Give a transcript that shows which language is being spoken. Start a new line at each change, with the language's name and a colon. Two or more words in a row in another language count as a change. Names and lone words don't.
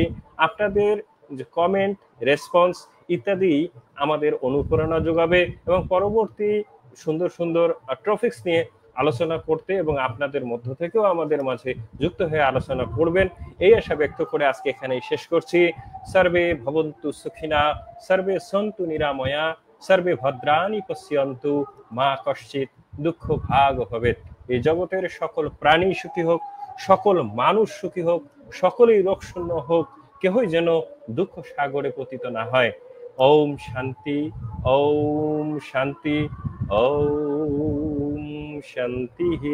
Bangla: আপনাদের যে কমেন্ট, রেসপন্স ইত্যাদি আমাদের অনুপ্রেরণা যোগাবে এবং পরবর্তী সুন্দর সুন্দর টপিকস নিয়ে আলোচনা করতে এবং আপনাদের মধ্য থেকেও আমাদের মাঝে যুক্ত হয়ে আলোচনা করবেন, এই আশা ব্যক্ত করে আজকে এখানেই শেষ করছি।
Sanskrit: सर्वे भवन्तु सुखिनः, सर्वे सन्तु निरामयाः, सर्वे भद्राणि पश्यन्तु, मा कश्चित् दुःख भाग भवेत्।
Bangla: এই জগতের সকল প্রাণী সুখী হোক, সকল মানুষ সুখী হোক, সকলেই রোগশূন্য হোক, কেহই যেন দুঃখ সাগরে পতিত না হয়।
Sanskrit: ॐ शान्ति, ॐ शान्ति, ॐ शान्ति।